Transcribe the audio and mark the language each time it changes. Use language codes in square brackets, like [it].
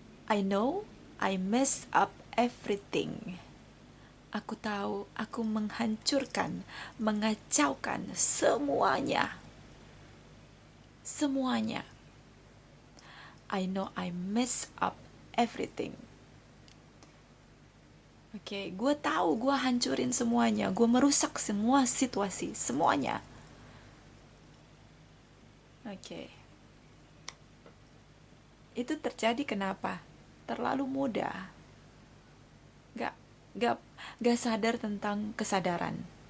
[en] I know I messed up everything. [id] Aku tahu aku menghancurkan, mengacaukan semuanya. Semuanya. [en] I know I messed up everything. [id] Oke, gue tahu gue hancurin semuanya, gue merusak semua situasi, semuanya. Oke. Itu terjadi kenapa? Terlalu muda. Gak, gak, gak sadar tentang kesadaran.